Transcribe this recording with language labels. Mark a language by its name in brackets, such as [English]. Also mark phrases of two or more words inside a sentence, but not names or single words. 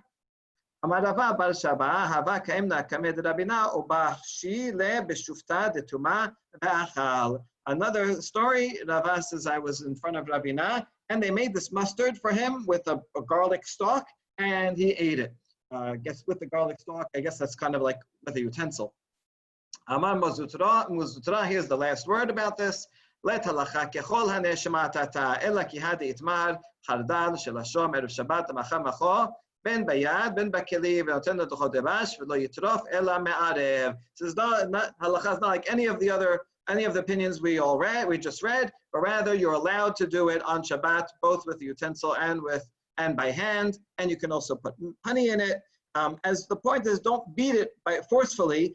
[English] Another story, Rava says, I was in front of Rabina, and they made this mustard for him with a garlic stalk, and he ate it. I guess with the garlic stalk, I guess that's kind of like with a utensil. Amar Muzutra, here's the last word about this. [Aramaic] לית הלכתא ככל הני שמעתתא אלא כי הא דאיתמר חרדל שלשו מערב שבת למחר מחו בין ביד בין בכלי ונותן לתוכו דבש ולא יטרוף אלא מערב. [English] Says not halacha is not like any of the opinions we just read, but rather you're allowed to do it on Shabbat, both with the utensil and by hand, and you can also put honey in it. As the point is, don't beat it forcefully.